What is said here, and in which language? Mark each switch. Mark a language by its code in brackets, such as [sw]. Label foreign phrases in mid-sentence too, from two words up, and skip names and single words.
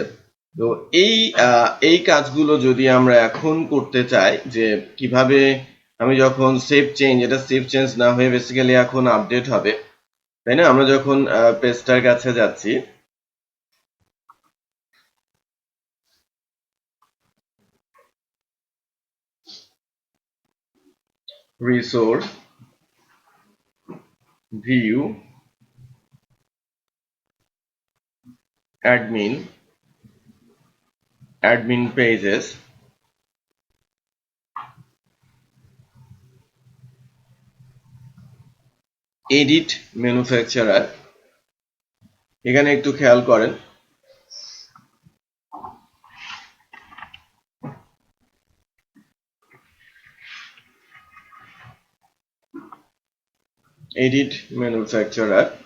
[bn] তো এই কাজগুলো যদি আমরা এখন করতে চাই, যে কিভাবে আমি যখন [en] save change, [bn] এটা [en] save change [bn] না হয়ে বেসিক্যালি এখন আপডেট হবে, তাই না? আমরা যখন পেজটার কাছে যাচ্ছি, [en] resource view admin pages, edit manufacturer, [bn] এখানে একটু খেয়াল করেন, [en] edit manufacturer,